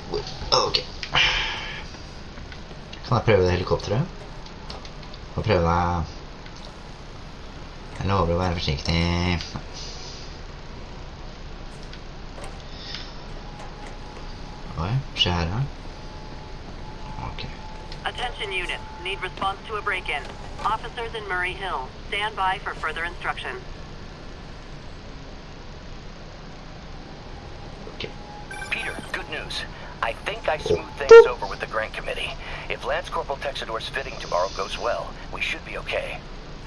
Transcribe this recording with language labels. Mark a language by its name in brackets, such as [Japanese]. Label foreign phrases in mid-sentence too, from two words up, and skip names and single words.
[Norwegian] Ok. Kan jeg prøve det helikopteret? Kan jeg prøve det... Jeg lover å være forsiktig. Oi, se her da. Ok. [English] Attention units. Need response to a break-in. Officers in Murray Hill. Stand by for further instruction. Ok. Peter, good news. I think I smoothed things over with the grant committee. If Lance Corporal Texador's fitting tomorrow goes well, we should be okay.